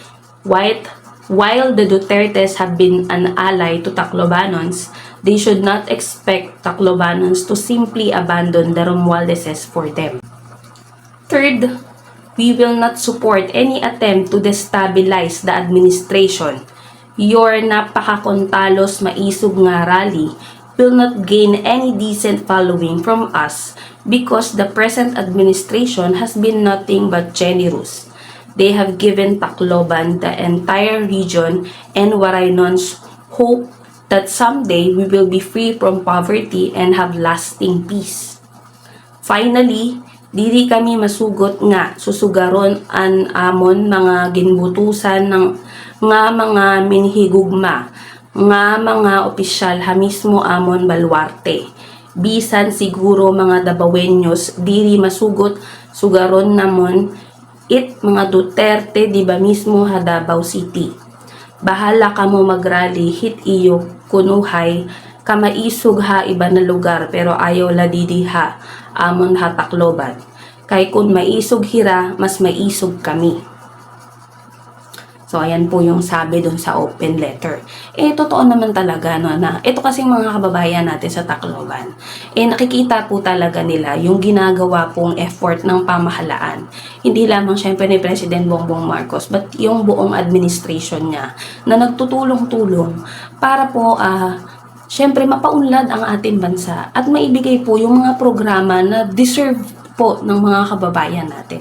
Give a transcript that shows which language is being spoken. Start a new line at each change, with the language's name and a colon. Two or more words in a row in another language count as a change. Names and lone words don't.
English: While the Dutertes have been an ally to Taclobanons, they should not expect Taclobanons to simply abandon the Romualdeses for them. Third, we will not support any attempt to destabilize the administration. Your
Waray: napakakontalos maisog nga
English: rally will not gain any decent following from us because the present administration has been nothing but generous. They have given Tacloban, the entire region, and Waraynons hope that someday we will be free from poverty and have lasting peace. Finally,
Waray: dili kami masugot nga susugaron an amon mga ginbutusan ng nga mga minhigugma nga mga opisyal ha mismo amon baluarte. Bisan siguro mga Dabawenyos diri masugot sugaron namon it mga Duterte di ba mismo ha Davao City. Bahala kamo magrally hit iyo kunuhay kamaisog ha iba na lugar pero ayaw la didiha amon ha Tacloban. Kay kung maisog hira mas maisog kami.
Filipino: So, ayan po yung sabi dun sa open letter. Totoo naman talaga, no, na ito kasing mga kababayan natin sa Tacloban. Nakikita po talaga nila yung ginagawa pong effort ng pamahalaan. Hindi lamang syempre ni President Bongbong Marcos, but yung buong administration niya na nagtutulong-tulong para po, syempre mapaunlad ang ating bansa at maibigay po yung mga programa na deserve po ng mga kababayan natin.